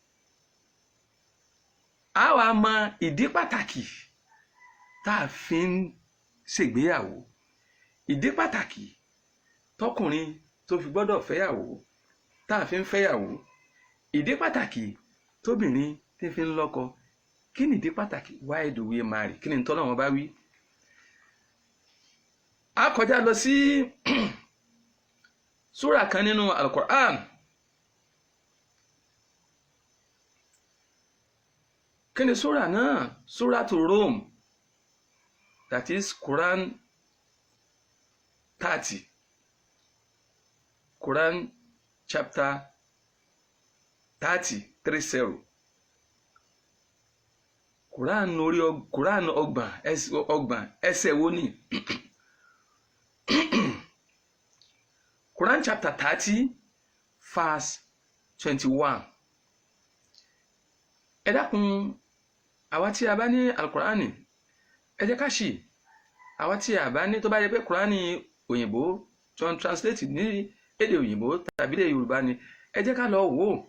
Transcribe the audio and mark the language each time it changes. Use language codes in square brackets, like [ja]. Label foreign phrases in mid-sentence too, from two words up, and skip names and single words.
[yo] a wá mọ ìdí pàtàkì tá a fi ń ṣègbéyàwó, ìdí pàtàkì tọkùnrin tó fi gbọ́dọ̀ fẹ́yàwó tá a fi ń fẹ́yàwó, ìdí pàtàkì tóbìnrin tí fi ń lọ́kọ. kí ni ìdí pàtàkì? [en] why do we marry? [yo] kí ni t'Ọlọ́run bá wí? a kọjá lọ sí súrà kan nínú Al-Qur'an. kí ni súrà náà? [en] Suratu Rum, that is Quran 30, Quran chapter 30. [yo] Quran ọgbọ̀n ẹsẹ̀ wo ni? [en] Quran chapter 30 verse 21. [yo] ẹ dákun, àwa tí a bá ní Al-Qur'ani ẹ jẹ́ ká ṣì, àwa tí a bá ní tó bá yẹ pé Qur'ani òyìnbó tó ń translate ní èdè òyìnbó tàbí èdè Yorùbá ni, ẹ jẹ́ ká lọ wò ó.